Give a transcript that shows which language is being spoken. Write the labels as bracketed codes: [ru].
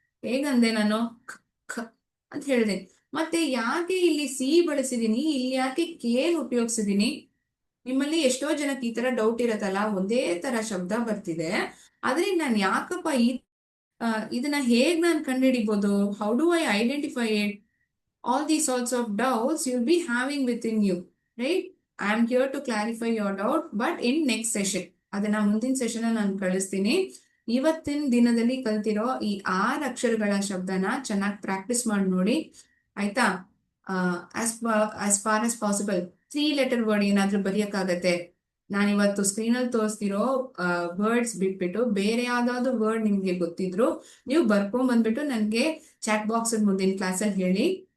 [kn] ಹೇಗಂದೆ ನಾನು ಖ ಖ ಅಂತ ಹೇಳಿದೆ. ಮತ್ತೆ ಯಾಕೆ ಇಲ್ಲಿ ಸಿ ಬಳಸಿದೀನಿ, ಇಲ್ಲಿ ಯಾಕೆ ಕೇನ್ ಉಪಯೋಗಿಸಿದೀನಿ? ನಿಮ್ಮಲ್ಲಿ ಎಷ್ಟೋ ಜನಕ್ಕೆ ಈ ತರ ಡೌಟ್ ಇರತ್ತಲ್ಲ, ಒಂದೇ ತರ ಶಬ್ದ ಬರ್ತಿದೆ ಆದ್ರೆ ನಾನು ಯಾಕಪ್ಪ ಇದನ್ನ ಹೇಗ್ ನಾನು ಕಂಡುಹಿಡಿಬಹುದು? [en] How do I identify it? All these sorts of doubts you'll be having within you, right? I am here to clarify your doubt, but in next session. [kn] ಅದನ್ನ ಮುಂದಿನ ಸೆಷನ್ ನಾನು ಕಳಿಸ್ತೀನಿ. ಇವತ್ತಿನ ದಿನದಲ್ಲಿ ಕಲ್ತಿರೋ ಈ 6 ಅಕ್ಷರಗಳ ಶಬ್ದನ ಚೆನ್ನಾಗಿ ಪ್ರಾಕ್ಟೀಸ್ ಮಾಡಿ ನೋಡಿ, ಆಯ್ತಾ? [en] as far as possible 3 letter word [kn] ಏನಾದ್ರೂ ಬರೆಯಕ್ಕಾಗತ್ತೆ. ನಾನಿವತ್ತು ಸ್ಕ್ರೀನಲ್ಲಿ ತೋರಿಸ್ತಿರೋ ವರ್ಡ್ಸ್ ಬಿಟ್ಬಿಟ್ಟು ಬೇರೆ ಯಾವ್ದಾದ್ರು ವರ್ಡ್ ನಿಮ್ಗೆ ಗೊತ್ತಿದ್ರು ನೀವು ಬರ್ಕೊಂಡ್ ಬಂದ್ಬಿಟ್ಟು ನನಗೆ ಚಾಟ್ ಬಾಕ್ಸ್ ಮುಂದಿನ ಕ್ಲಾಸಲ್ಲಿ ಹೇಳಿ.